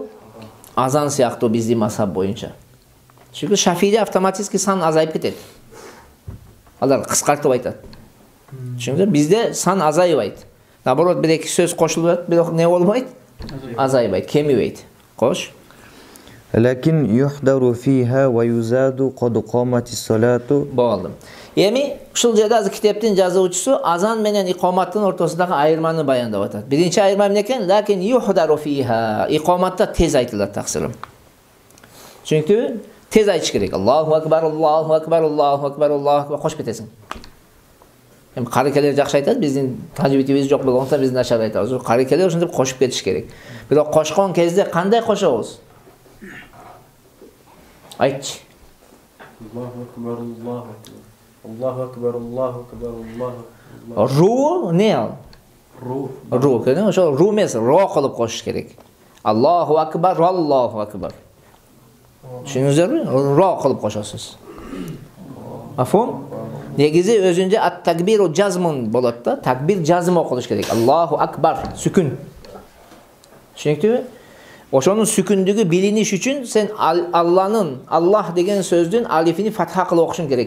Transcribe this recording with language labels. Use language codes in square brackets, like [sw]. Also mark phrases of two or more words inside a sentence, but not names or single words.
[ky] Азан сыяктуу биздин мазхаб боюнча. Чүнкү Шафиде автоматически сан азайып кетет. Алар кыскартып айтат. Чүнкү бизде сан азайбайт. Наоборот, бир эки сөз кошулат, бирок не болбойт? Азайбайт, кемибейт. Кош. [ar] لكن يحدر فيها ويزاد قد قامت الصلاة. [ky] Болду. Эми ушул жерде азыр китептин жазуучусу азан менен икоматтын ортосундагы айырманы баяндап атат. Биринчи айырма эмне экен? [ar] لكن يحدر فيها. [ky] Икоматта тез айтылат таксырым. Чүнкү тез айтыш керек. [ar] الله أكبر، الله أكبر، الله أكبر، الله أكبر [ky] кошуп кетесиң. Эми карекелер жакшы айтат, биздин тажибитибиз жок болгондуктан биз начар айтабыз. Карекелер ошентип кошуп кетиш керек. Бирок кошкон кезде кандай кошобуз? Айтчы. [ar] الله أكبر، الله أكبر. الله أكبر، الله أكبر، الله. [ky] Ру не ал? Ру, кene ошо ру эмес, ро кылып кошуш керек. [ar] الله أكبر، الله أكبر. [ky] Түшүнүңүздөрбү? Ро кылып кошосуз. Мафхум? Негизи өзүндө [ar] التكبير جزم [ky] болот да. Такбир жазым окулуш керек. [ar] الله أكبر, [ky] сүкүн. Түшүнүктүбү? Ошонун сүкүндүгү билиниш үчүн сен Алланын, Аллах деген сөздүн алифини фатха кылып окушуң керек.